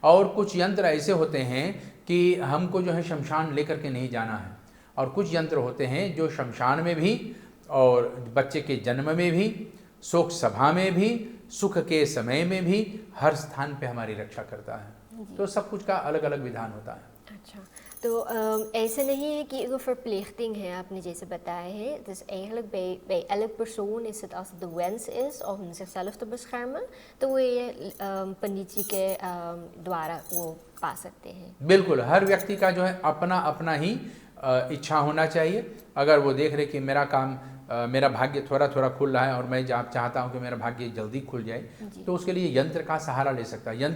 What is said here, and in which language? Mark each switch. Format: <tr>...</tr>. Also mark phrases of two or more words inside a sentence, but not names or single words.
<hi>और कुछ यंत्र ऐसे होते हैं कि हमको जो है शमशान लेकर के नहीं जाना है, और कुछ यंत्र होते हैं जो शमशान में भी और बच्चे के जन्म में भी, शोक सभा में भी, सुख के समय में भी, हर स्थान पे हमारी रक्षा करता है। तो सब कुछ का अलग अलग विधान होता है। अच्छा, तो ऐसे नहीं है कि verpleging है, आपने जैसे बताया है,</hi> <nl>dus eigenlijk bij elk persoon is het als het de wens is om zichzelf te beschermen,</nl> <hi>तो वो ये पंडित जी के द्वारा वो पा सकते हैं। बिल्कुल, हर व्यक्ति का जो है अपना अपना ही इच्छा होना चाहिए। अगर वो देख रहे कि मेरा काम मेरा भाग्य थोड़ा थोड़ा खुल रहा है और मैं चाहता हूँ कि मेरा भाग्य जल्दी खुल जाए, तो उसके लिए यंत्र का सहारा ले सकता है।</hi>